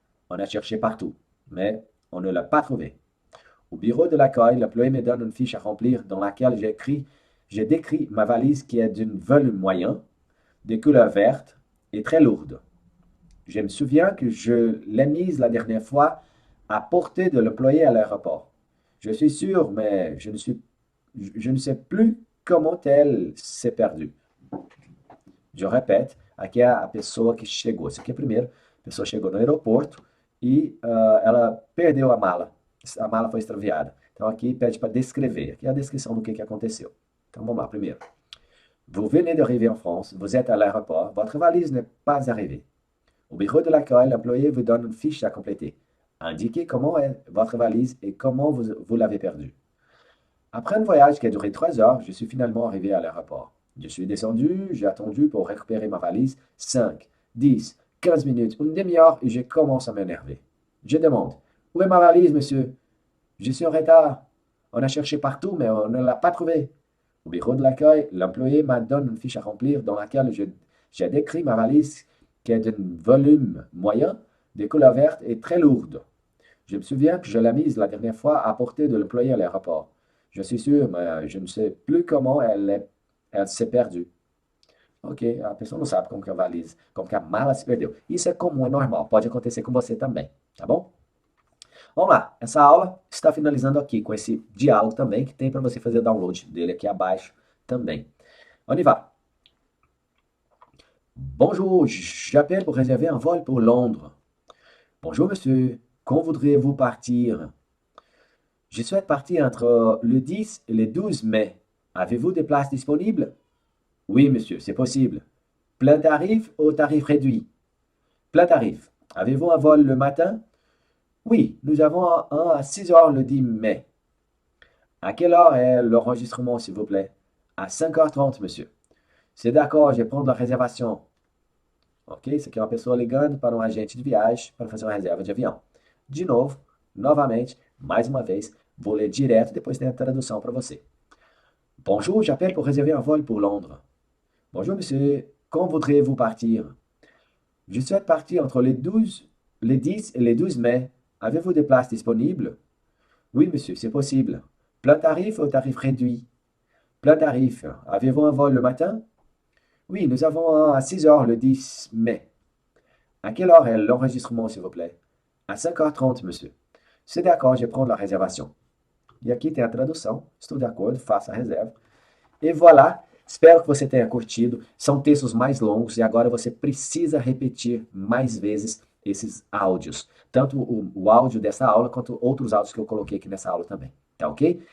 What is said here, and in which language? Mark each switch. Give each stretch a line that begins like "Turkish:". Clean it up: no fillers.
French: On a cherché partout, mais on ne l'a pas trouvée. Au bureau de l'accueil, l'employé me donne une fiche à remplir dans laquelle j'ai décrit ma valise qui est d'un volume moyen, de couleur verte et très lourde. Je me souviens que je l'ai mise la dernière fois à portée de l'employé à l'aéroport. Je suis sûr, mais je ne sais plus comment elle s'est perdue. Je répète,
Portuguese: aqui é a pessoa que chegou. Isso aqui é primeiro. A pessoa chegou no aeroporto e ela perdeu a mala. A mala foi extraviada. Então aqui pede para descrever. Aqui é a descrição do que aconteceu. Então vamos lá, primeiro.
French: Vous venez d'arriver en France, vous êtes à l'aéroport, votre valise n'est pas arrivée. Au bureau de l'accueil, l'employé vous donne une fiche à compléter. Indiquez comment est votre valise et comment vous l'avez perdue. Après un voyage qui a duré 3 heures, je suis finalement arrivé à l'aéroport. Je suis descendu, j'ai attendu pour récupérer ma valise 5, 10, 15 minutes, une demi-heure et je commence à m'énerver. Je demande, où est ma valise, monsieur? Je suis en retard. On a cherché partout, mais on ne l'a pas trouvée. Au bureau de l'accueil, l'employé m'a donné une fiche à remplir dans laquelle j'ai décrit ma valise qui est d'un volume moyen, de couleur verte et très lourde. Je me souviens que je l'ai mise la dernière fois à portée de l'employé à l'aéroport. Je suis sûr, mais je ne sais plus comment elle s'est perdue.
Portuguese: Ok, a pessoa não sabe como que a valise, como que a mala se perdeu. Isso é comum, é normal, pode acontecer com você também, tá bom? Vamos lá, essa aula está finalizando aqui com esse diálogo também que tem para você fazer download dele aqui abaixo também.
French: On y va. Bonjour, j'appelle pour réserver un vol pour Londres. Bonjour monsieur, quand voudriez-vous partir? Je souhaite partir entre le 10 et le 12 mai. Avez-vous des places disponibles? Oui monsieur, c'est possible. Plein tarif ou tarif réduit? Plein tarif. Avez-vous un vol le matin? Oui, nous avons un à 6 heures le 10 mai. À quelle heure est l'enregistrement, s'il vous plaît? À 5h30, monsieur. C'est d'accord, je vais prendre la réservation. Ok?
Portuguese: Isso aqui é uma pessoa ligando para um agente de viagem para fazer uma reserva de avião. De novo, novamente, mais uma vez, vou ler direto, depois tem a tradução para você.
French: Bonjour, j'appelle pour réserver un vol pour Londres. Bonjour, monsieur. Quand voudriez-vous partir? Je souhaite partir entre les 10 et les 12 mai. Avez-vous des places disponibles? Oui, monsieur, c'est possible. Plein tarif ou tarif réduit? Plein tarif. Avez-vous un vol le matin? Oui, nous avons un à 6 heures le 10 mai. À quelle heure est l'enregistrement, s'il vous plaît? À 5h30, monsieur. C'est d'accord, je prends la réservation.
Portuguese: E aqui tem a tradução. Estou de acordo, faça a reserva. E voilà. Espero que você tenha curtido. São textos mais longos e agora você precisa repetir mais vezes esses áudios. Tanto o áudio dessa aula quanto outros áudios que eu coloquei aqui nessa aula também. Tá ok?